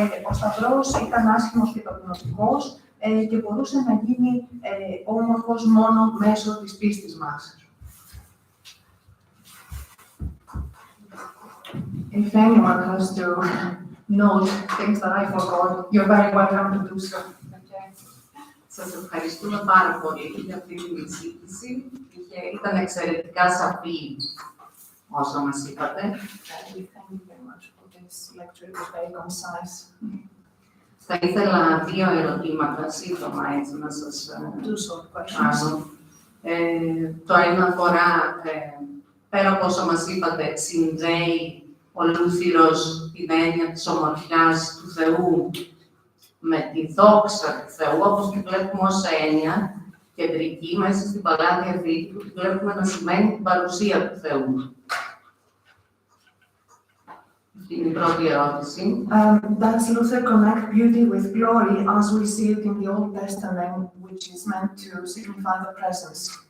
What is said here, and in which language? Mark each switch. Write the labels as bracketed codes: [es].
[el] Ο Σταυρός ήταν άσχημος και ταπεινωτικός και μπορούσε να γίνει όμορφος μόνο μέσω της πίστης μας. [en] If anyone has to note things that I forgot, you're very welcome to do so. Okay. [el] Σας ευχαριστούμε πάρα πολύ για αυτή τη συζήτηση. Ήταν εξαιρετικά σαφή όσα μας είπατε. [en] Thank you very much for this lecture. It was very concise. [el] Θα ήθελα δύο ερωτήματα σύντομα έτσι να σας [en] Two short questions. [el] κάνω. Το ένα αφορά, πέρα από όσα μας είπατε, συνδέει ο Λούθυρος την έννοια της ομορφιάς του Θεού με τη δόξα του Θεού, όπως την βλέπουμε ως έννοια κεντρική μέσα στην Παλαιά Διαθήκη, που την βλέπουμε να σημαίνει την παρουσία του Θεού. Αυτή είναι η πρώτη ερώτηση. [en] Does Luther connect beauty with glory as we see it in the Old Testament, which is meant to signify the presence?